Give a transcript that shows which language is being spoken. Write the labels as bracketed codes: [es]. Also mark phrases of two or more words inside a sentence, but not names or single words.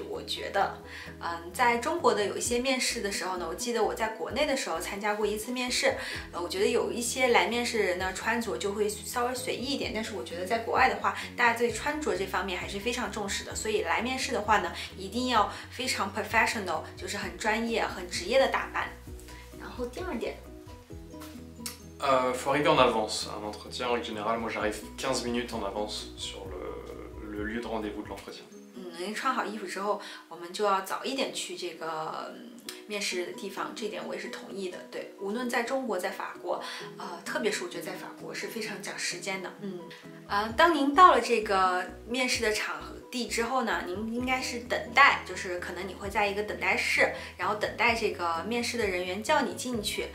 [zh] 我觉得，在中国的有一些面试的时候呢，我记得我在国内的时候参加过一次面试，我觉得有一些来面试的人呢，穿着就会稍微随意一点，但是我觉得在国外的话，大家对穿着这方面还是非常重视的，所以来面试的话呢，一定要非常 professional， 就是很专业、很职业的打扮。然后第二点。 [fr] Faut arriver en avance. Un entretien, en général, moi j'arrive 15 minutes en avance sur le lieu de rendez-vous de l'entretien. [zh] 您穿好衣服之后，我们就要早一点去这个面试的地方，这点我也是同意的。对，无论在中国，在法国，特别是我觉得在法国是非常讲时间的。当您到了这个面试的场地之后呢，您应该是等待，就是可能你会在一个等待室，然后等待这个面试的人员叫你进去。